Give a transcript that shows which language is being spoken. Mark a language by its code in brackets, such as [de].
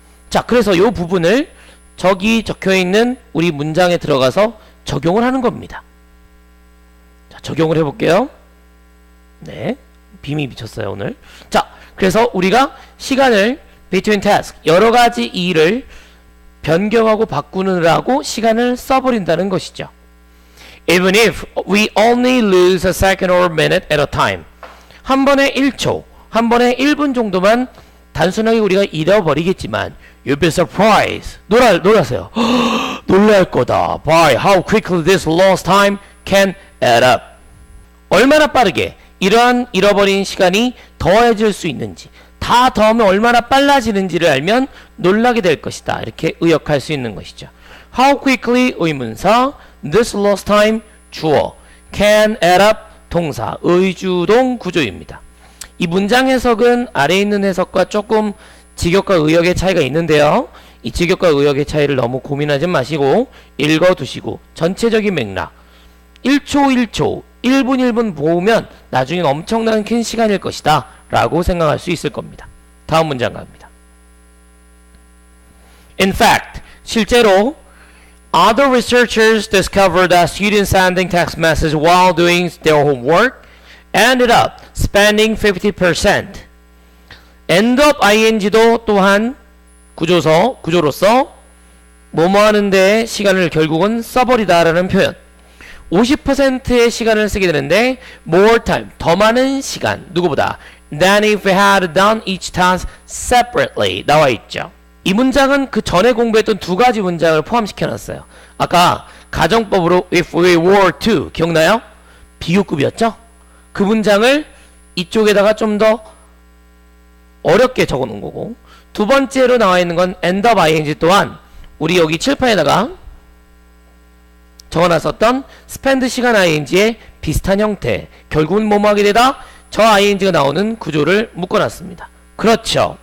[ko] 자, 그래서 요 부분을 저기 적혀있는 우리 문장에 들어가서 적용을 하는 겁니다. 자, 적용을 해볼게요. 네, 빔이 미쳤어요 오늘. 자, 그래서 우리가 시간을 between task, 여러 가지 일을 변경하고 바꾸느라고 시간을 써버린다는 것이죠. [en] Even if we only lose a second or a minute at a time. [ko] 한 번에 1초, 한 번에 1분 정도만 단순하게 우리가 잃어버리겠지만 [en] you'll be surprised. [ko] 놀라세요. 놀랄 거다. [en] By how quickly this lost time can add up. [ko] 얼마나 빠르게 이러한 잃어버린 시간이 더해질 수 있는지, 다 더하면 얼마나 빨라지는지를 알면 놀라게 될 것이다. 이렇게 의역할 수 있는 것이죠. [en] How quickly 의문사, this lost time 주어, can add up 동사, [ko] 의주동 구조입니다. 이 문장 해석은 아래에 있는 해석과 조금 직역과 의역의 차이가 있는데요. 이 직역과 의역의 차이를 너무 고민하지 마시고 읽어두시고 전체적인 맥락 1초 1초 1분 1분 보면 나중엔 엄청난 큰 시간일 것이다 라고 생각할 수 있을 겁니다. 다음 문장 갑니다. [en] In fact, 실제로 other researchers discovered that students sending text messages while doing their homework ended up spending 50%. [ko] end up ing도 또한 구조로서 뭐뭐 하는데 시간을 결국은 써버리다라는 표현. 50%의 시간을 쓰게 되는데 [en] more time, [ko] 더 많은 시간, 누구보다 [en] than if we had done each task separately [ko] 나와 있죠. 이 문장은 그 전에 공부했던 두 가지 문장을 포함시켜 놨어요. 아까 가정법으로 if we were to 기억나요? 비교급이었죠? 그 문장을 이쪽에다가 좀 더 어렵게 적어 놓은 거고, 두 번째로 나와 있는 건 end of ing 또한 우리 여기 칠판에다가 적어놨었던 spend 시간 ing의 비슷한 형태, 결국은 뭐뭐 하게 되다 저 ing가 나오는 구조를 묶어놨습니다. 그렇죠.